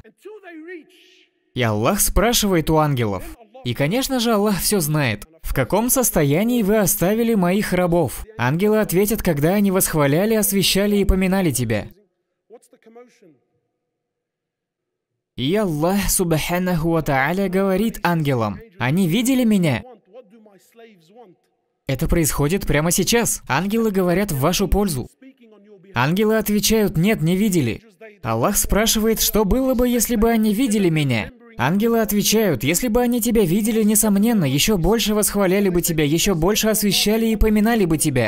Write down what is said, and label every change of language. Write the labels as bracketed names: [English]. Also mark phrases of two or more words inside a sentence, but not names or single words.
[Russian] И Аллах спрашивает у ангелов. И, конечно же, Аллах все знает. В каком состоянии вы оставили моих рабов? Ангелы ответят, когда они восхваляли, освящали и поминали тебя. И Аллах [Arabic] سبحانه وتعالى [Russian] говорит ангелам, они видели меня? Это происходит прямо сейчас. Ангелы говорят в вашу пользу. Ангелы отвечают, нет, не видели. Аллах спрашивает, что было бы, если бы они видели меня? Ангелы отвечают, если бы они тебя видели, несомненно, еще больше восхваляли бы тебя, еще больше освящали и поминали бы тебя.